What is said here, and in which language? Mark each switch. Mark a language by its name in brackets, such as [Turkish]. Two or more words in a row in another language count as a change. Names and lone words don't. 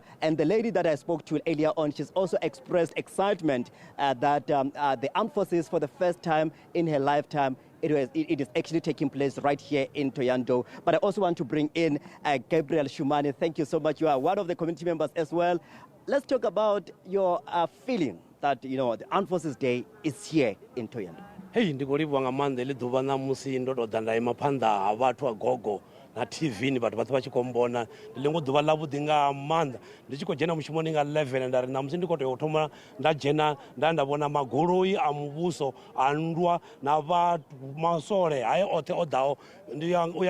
[English] And the lady that I spoke to earlier on, she's also expressed excitement that the Armed Forces, for the first time in her lifetime, it is actually taking place right here in Thohoyandou. But I also want to bring in Gabriel Shumani. Thank you so much. You are one of the community members as well. Let's talk about your feeling that the Armed Forces Day is here in Thohoyandou. [Venda] Hey, ndi khou livhuwa nga maanḓa heḽi ḓuvha ṋamusi ndo tou ḓa nda ima phanḓa ha vhathu a gogo na TV ni vhathu vhathu vha tshi khou mbona ndi ḽiṅwe ḓuvha ḽavhuḓi nga maanḓa ndi tshi khou dzhena mushumoni nga 11 nda ri namusi ndi khou tea u thoma nda dzhena nda vhona magoloi a muvhuso a nndwa na masole haye oṱhe o ḓaho u ya